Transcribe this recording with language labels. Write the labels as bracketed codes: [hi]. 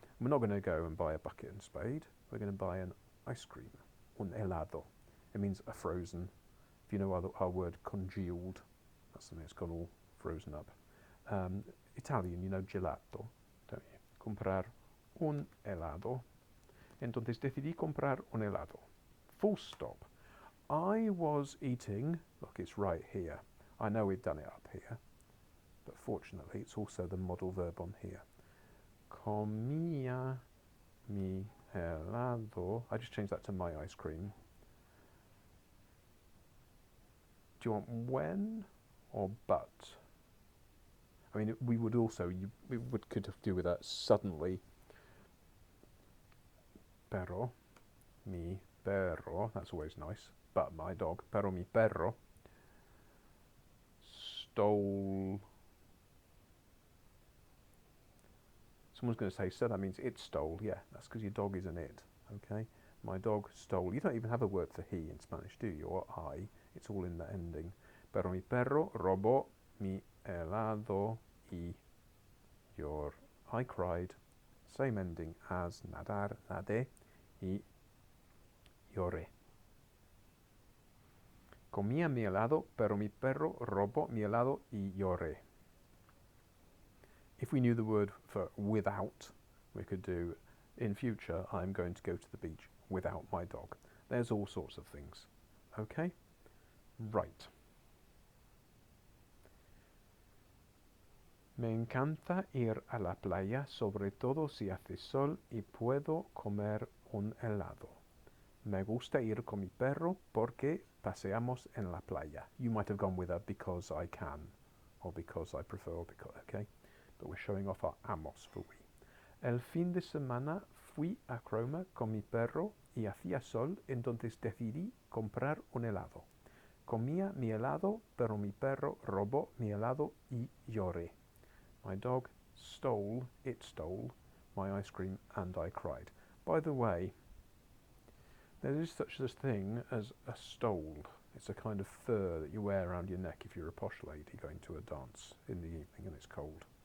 [en] We're not going to go and buy a bucket and spade. We're going to buy an ice cream, [es] un helado. [en] It means a frozen. If you know our word congealed, that's something that's gone all frozen up. Italian, you know gelato, don't you? [es] Comprar un helado. Entonces decidí comprar un helado. [en] Full stop. I was eating, look, it's right here. I know we've done it up here, but fortunately it's also the model verb on here. [es] Comía mi helado. [en] I just changed that to my ice cream. Do you want when or but? I mean, we would also, could do with that suddenly. [es] Pero mi perro, [en] that's always nice. But my dog, [es] pero mi perro, [en] stole. Someone's going to say, so that means it stole. Yeah, that's because your dog is an it. Okay, my dog stole. You don't even have a word for he in Spanish, do you? Or I. It's all in the ending. [es] Pero mi perro robó mi helado y [en] I cried. Same ending as nadar, nadé, [es] y lloré. Comía mi helado, pero mi perro robó mi helado y lloré. [en] If we knew the word for without, we could do, in future, I'm going to go to the beach without my dog. There's all sorts of things. Okay? Right. [es] Me encanta ir a la playa, sobre todo si hace sol y puedo comer un helado. Me gusta ir con mi perro porque paseamos en la playa. [en] You might have gone with a because I can, or because I prefer, or because, okay? But we're showing off our amos for we. [es] El fin de semana fui a Croma con mi perro y hacía sol, entonces decidí comprar un helado. Comía mi helado, pero mi perro robó mi helado y lloré. [en] My dog stole, it stole, my ice cream and I cried. By the way, there is such a thing as a stole. It's a kind of fur that you wear around your neck if you're a posh lady going to a dance in the evening and it's cold.